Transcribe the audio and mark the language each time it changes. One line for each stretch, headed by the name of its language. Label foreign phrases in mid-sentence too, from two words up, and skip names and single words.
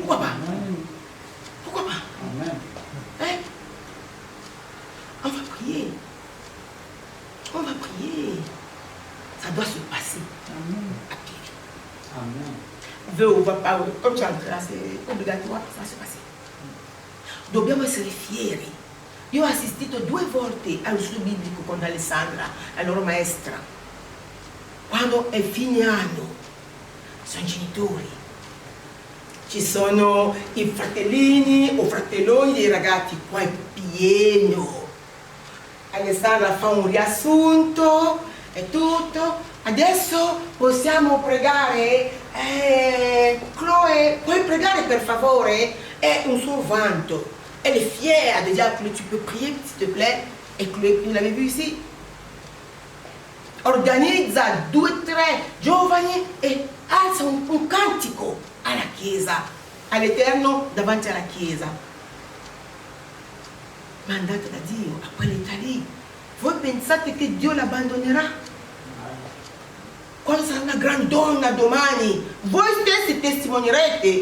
French: Pourquoi pas? Pourquoi pas? Hein? On va prier. On va prier. Ça doit se passer. Amen. Veux ou va pas, comme tu as entré là, c'est obligatoire, ça va se passer.
Italian: Dobbiamo essere fieri. Io ho assistito 2 volte allo studio biblico con Alessandra, la loro maestra. Quando è fine anno, sono i genitori. Ci sono i fratellini o fratelloni dei ragazzi, qua è pieno. Alessandra fa un riassunto. è tutto. Adesso possiamo pregare. Chloé, puoi pregare per favore? È un suo vanto.
French: Elle est fière de dire que tu peux prier, s'il te plaît. Et Chloé, vous l'avez vu ici,
Italian: organizza 2-3 giovani e alza un cantico alla chiesa, all'Eterno davanti alla chiesa. Mandato da Dio a quell'età lì. Voi pensate che Dio l'abbandonerà? Quando sarà una gran donna domani, voi stessi testimonierete.